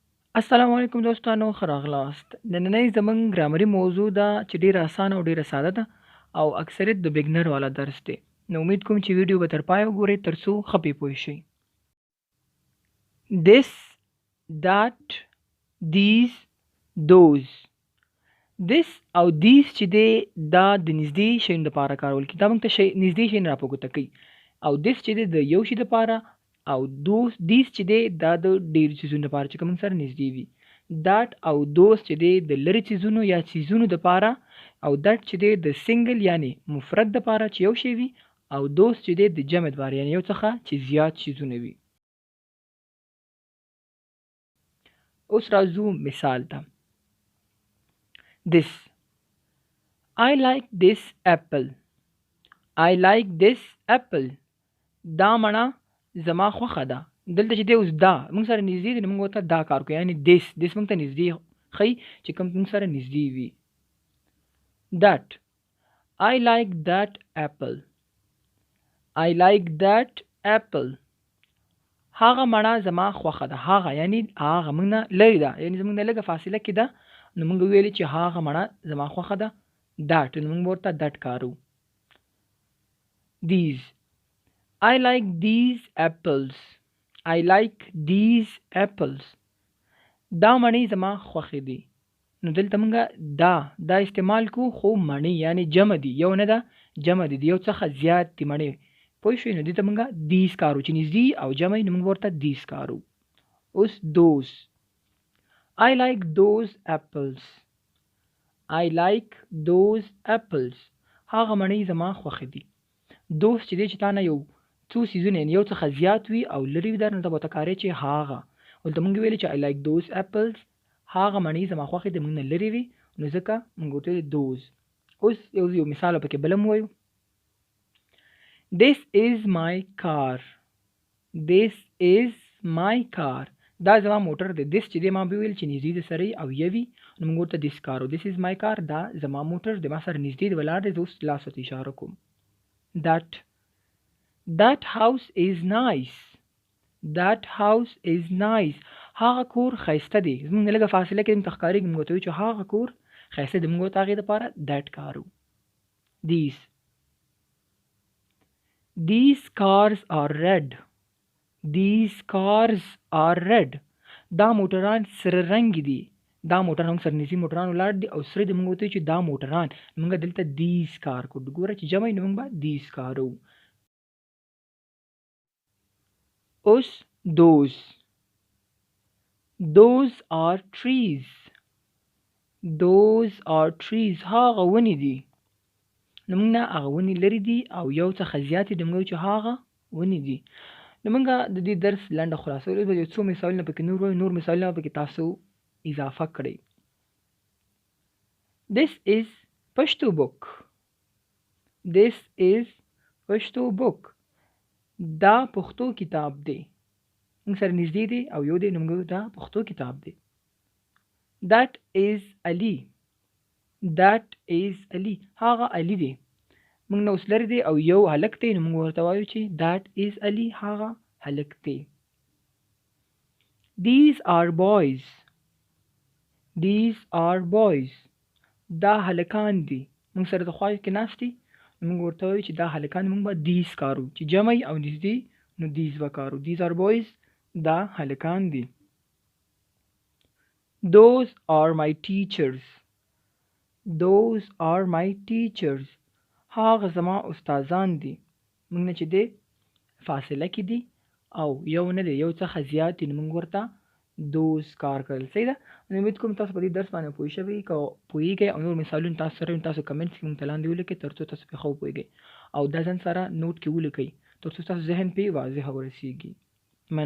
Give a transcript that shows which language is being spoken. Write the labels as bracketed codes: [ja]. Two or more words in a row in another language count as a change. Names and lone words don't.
[ps] السلام علیکم دوستانو ښه راغلاست. نننۍ زموږ ګرامري موضوع ده چې ډیره اسانه او ډیره ساده ده او اکثریت د بګنر والا درس دی. نو امید کوم چې ویډیو به تر پایه وګورئ ترڅو ښه پې پوه شئ. [en] this that these those this [ps] او these چې دی دا د نږدې شیانو لپاره کارول کېږي. دا موږ ته نږدې شیان راپورته کوي او this چې دی د یو شي لپاره او these چې دی دا د ډېرو څیزونو لپاره چې کوم سره نږدې وي. that او those چې دی د لرې څیزونو یا څیزونو لپاره او that چې دی د سنګل یعنی مفرد لپاره چې یو شی وي او those چې دی د جمع لپاره یعنی یو څخه چې زیات څیزونه وي. اوس راځو مثال ته. [en] This I like this apple. I like this apple. [ps] دا معنی زما خوښه ده. دلته چې دی اوس دا موږ سره نږدې دی نو موږ ورته دا کار کوو یعنی this موږ ته نږدې ښیي چې کوم موږ سره نږدې وي. [en] that I like that apple. I like that apple. [ps] هغه معنی زما خوښه ده. هغه یعنی هغه موږ نه لرې ده یعنی زموږ نه لږه فاصله کې ده نو موږ ویلې چې هغه معنی زما خوښه ده. that نو موږ ورته that کارو. [en] these I like these apples. I like these apples. [ps] دا معنی زما خوښې دي. نو دلته موږ دا استعمال کو خو معنی یعنی جمع دي یو نه ده جمع دي یو څخه زیات دي معنی پوه شئ. نو دلته موږ these کارو چې نږدې او جمع نو موږ ورته these کارو. [en] اوس those I like those apples. I like those apples. [ps] هغه معنی زما خوښې دي. those چې دی چې تا نه یو څو څیزونه یو څخه زیات وي او لرې وي در نو ته به ورته کارې چې هغه ولته موږ ویلې چې [en] I like those apples. [ps] هغه معنی زما خوښې د موږ نه لرې وي نو ځکه موږ ورته ویلې those. اوس یو مثال پکې بل هم ووایو. [en] This is my car. This is my car. [ps] دا زما موټر دی. this چې دی ما به ویل چې نږدې د سره او یوي نو موږ ورته this کارو. [en] this is my car. [ps] دا زما موټر دی ما سره نږدې دی ولاړ دی. زه اوس لاس ورته اشاره کوم. [en] That house is nice. That house is nice. [ps] هغه کور ښایسته دی. زموږ نه لږه فاصله کې موږ ته ښکارېږي موږ ورته وایو چې هغه کور ښایسته دی. موږ ورته هغې دپاره that کارو. [en] These cars are red. These cars are red. [ps] دا موټران سره رنګ دي. دا موټران سره نږدې موټران ولاړ دي او سره دي موږ ورته وایو چې دا موټران موږ دلته these کار کو. ګوره چې جمع نو موږ به these کارو. اوس [en] those are trees. Those are trees. [ps] هغه ونې دي. نو موږ نه هغه ونې لرې دي او یو څخه زیاتې دي موږ وایو چې هغه ونې دي. نو موږ د دې درس لنډه خلاصه ویلو به یو څو مثالونه پکې نور وایو. نور مثالونه پکې تاسو اضافه کړئ. [en] This is Pashto book. This is Pashto book. [ps] دا پښتو کتاب دی. موږ سره نږدې دی او یو دی نو موږ دا پښتو کتاب دی. [en] That is Ali. That is Ali. [ps] هغه علي دی. موږ نه اوس لرې دی او یو هلک دی نو موږ ورته وایو چې [en] that is Ali. [ps] هغه هلک دی. [en] These are boys. These are boys. [ps] دا هلکان دي. موږ سره د خوا کې ناست دي موږ ورته وایو چې دا هلکان موږ به these کارو چې جمع او نږدې نو these به کارو. [en] These are boys. [ps] دا هلکان دي. [en] Those are my teachers. Those are my teachers. [ps] هغه زما استادان دي. موږ نه چې دی فاصله کې دي او یو نه دی یو څخه زیات دي نو موږ ورته those کار کړل. صحیح ده. نو امید کوم تاسو په دې درس باندې پوه شوئ. که پوهېږئ او نور مثالونه تاسو سره تاسو کمنټس کې موږ ته لاندې ولیکئ ترڅو تاسو پرې ښه وپوهېږئ او دا ځان سره نوټ کې ولیکئ ترڅو ستاسو ذهن پرې واضحه ورسیږي.